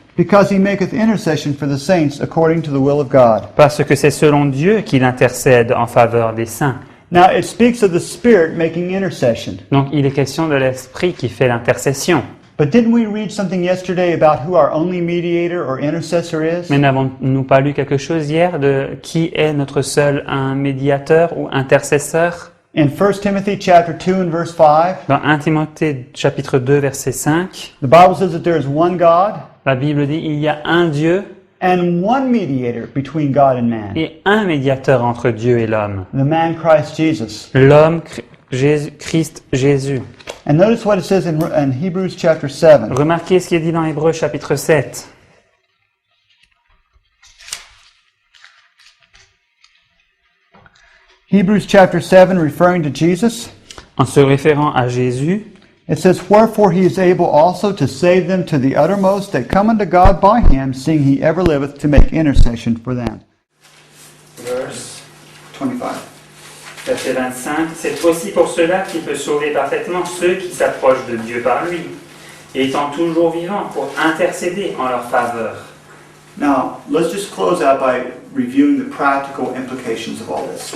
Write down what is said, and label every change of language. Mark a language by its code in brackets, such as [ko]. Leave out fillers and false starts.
[en] because he maketh intercession for the saints according to the will of God. [fr] Parce que c'est selon Dieu qu'il intercède en faveur des saints. [en] Now it speaks of the Spirit making intercession. [fr] Donc il est question de l'Esprit qui fait l'intercession. [en] But didn't we read something yesterday about who our only mediator or intercessor is? [fr] Mais n'avons-nous pas lu quelque chose hier de qui est notre seul un médiateur ou intercesseur? [en] In 1 Timothy chapter 2 and verse 5, [fr] Dans 1 Timothée chapitre 2 verset 5, [en] the Bible says that there is one God [fr] la Bible dit il y a un Dieu [en] and one mediator between God and man, [fr] et un médiateur entre Dieu et l'homme. [en] the man Christ Jesus. [fr] L'homme Christ Jésus. [en] And notice what it says in Hebrews chapter 7. [fr] Remarquez ce qui est dit dans Hébreux chapitre 7. [en] Hebrews chapter 7, referring to Jesus, [fr] En se référant à Jésus, [en] it says, wherefore he is able also to save them to the uttermost that come unto God by him, seeing he ever liveth to make intercession for them. verse 25. [fr] Verset 25, c'est aussi pour cela qu'il peut sauver parfaitement ceux qui s'approchent de Dieu par lui, étant toujours vivant pour intercéder en leur faveur. [en] Now, let's just close out by reviewing the practical implications of all this.